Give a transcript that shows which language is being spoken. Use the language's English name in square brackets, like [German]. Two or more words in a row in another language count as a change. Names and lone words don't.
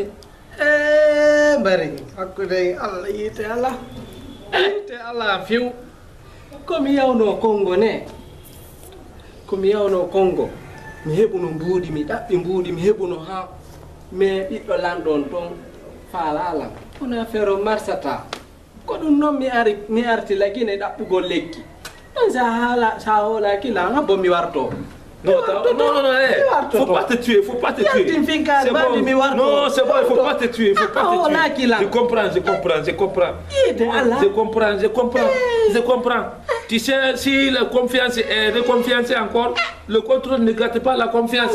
[Fula] bari hakkude Allah yite Allah few komi yawno Congo ne komi yawno Congo mi heɓuno mbuuɗi mi ɗaɓɓi mbuuɗi mi heɓuno ha mais ɓiɗɗo lanɗon toon faalalam kono affaire o marsata ko ɗum noon mi arti lagine ɗaɓɓugol lekki ɗon sa hoolaki langa bo mi warto [French] Non, faut pas te tuer, faut pas te tuer. C'est bon. Non, c'est bon, il faut pas te tuer, il faut pas te tuer. Je comprends. Tu sais, si la confiance est reconfiancée encore, le contrôle ne gâte pas la confiance.